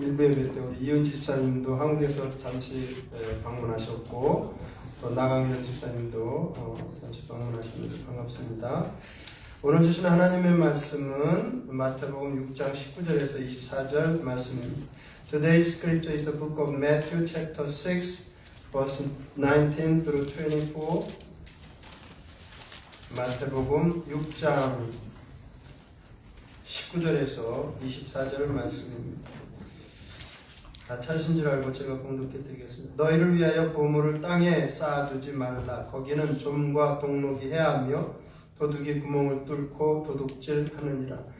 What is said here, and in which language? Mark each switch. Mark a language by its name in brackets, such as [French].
[Korean] 일부 예배 때 우리 이은지 집사님도 한국에서 잠시 방문하셨고 또 나강현 집사님도 잠시 방문하셨는데 반갑습니다. 오늘 주신 하나님의 말씀은 마태복음 6장 19절에서 24절 말씀입니다. [English] Today's scripture is the book of Matthew chapter 6 verse 19 through 24. [Korean] 마태복음 6장 19절에서 24절 말씀입니다. 다 찾으신 줄 알고 제가 공독해 드리겠습니다. 너희를 위하여 보물을 땅에 쌓아두지 말라. 거기는 좀과 동록이 해하며 도둑이 구멍을 뚫고 도둑질하느니라.